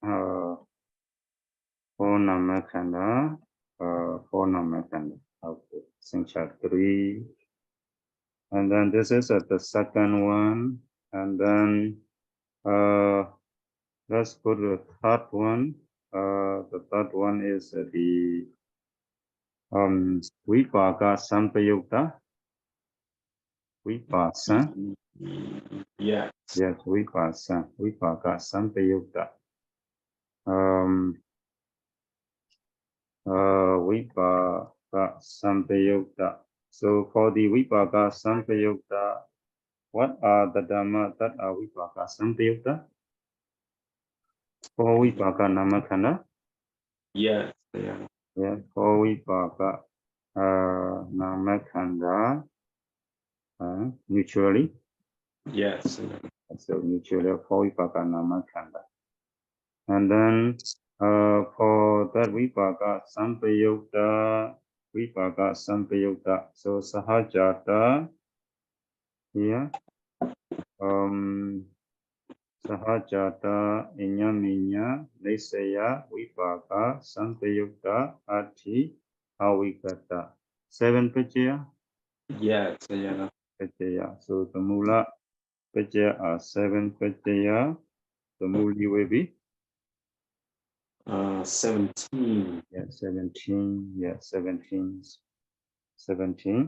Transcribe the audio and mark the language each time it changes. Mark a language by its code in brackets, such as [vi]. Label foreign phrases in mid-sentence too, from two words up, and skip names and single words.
[en] For Namakanda, okay, Sancha 3. And then this is the second one. And then let's go to the third one. The third one is the Vipaka Sampayukta. Vipasa. Yes. Yes, Vipaka Sampayukta. Vipaka Sampayukta. So for the Vipaka Sampayukta, what are the Dhamma that are Vipaka Sampayukta? For Vipaka Namakanda? Yes. Yeah. Yeah, for Vipaka Namakanda, mutually. Yes. So mutually for Vipaka Namakanda. And then for that Vipaka Sampayukta, so Sahajata here, [pi] Sahajata Inyaminya Nisaya Vipaka Sampayukta Ati Awikata. [en] 7 Pachaya? Yes. Yeah. Pachaya. So the Mula Pachaya are 7 Pachaya. The Muli will be? 17. Yeah, 17. Yeah, 17. 17.